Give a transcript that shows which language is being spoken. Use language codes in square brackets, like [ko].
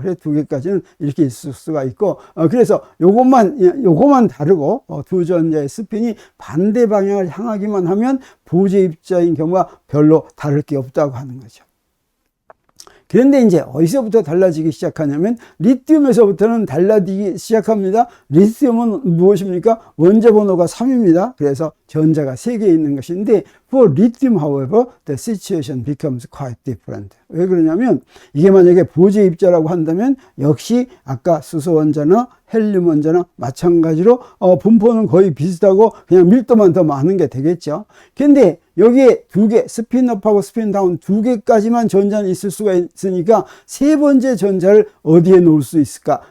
[ko] 그래서 2개까지는 이렇게 있을 수가 있고, 그래서 요것만 다르고 두 전자의 스핀이 반대 방향을 향하기만 하면 보재 입자인 경우가 별로 다를 게 없다고 하는 거죠. 그런데 이제 어디서부터 달라지기 시작하냐면 리튬에서부터는 달라지기 시작합니다. 리튬은 무엇입니까? 원자 번호가 3입니다. 그래서 전자가 3개 있는 것인데, [en] for lithium, however, the situation becomes quite different. [ko] 왜 그러냐면 이게 만약에 보재 입자라고 한다면 역시 아까 수소 원자나 헬륨 원자나 마찬가지로 분포는 거의 비슷하고 그냥 밀도만 더 많은 게 되겠죠. 근데 여기에 2개, 스핀업하고 스핀다운 2개까지만 전자는 있을 수가 있으니까 세 번째 전자를 어디에 놓을 수 있을까?